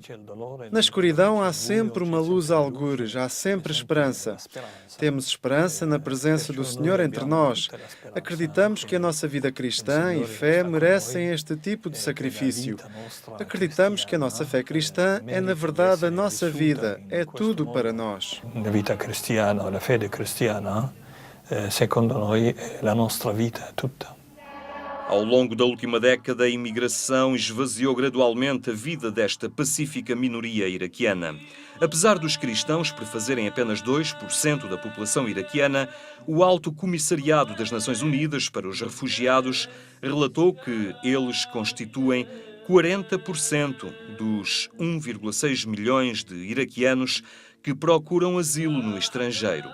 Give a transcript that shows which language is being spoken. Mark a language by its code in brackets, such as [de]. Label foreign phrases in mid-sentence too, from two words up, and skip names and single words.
[pt] Na escuridão há sempre uma luz a algures, há sempre esperança. Temos esperança na presença do Senhor entre nós. Acreditamos que a nossa vida cristã e fé merecem este tipo de sacrifício. Acreditamos que a nossa fé cristã é, na verdade, a nossa vida, é tudo para nós. [it] La vita cristiana, la fede cristiana, secondo noi è la nostra vita tutta. [pt] Ao longo da última década, a imigração esvaziou gradualmente a vida desta pacífica minoria iraquiana. Apesar dos cristãos prefazerem apenas 2% da população iraquiana, o Alto Comissariado das Nações Unidas para os Refugiados relatou que eles constituem 40% dos 1,6 milhões de iraquianos que procuram asilo no estrangeiro.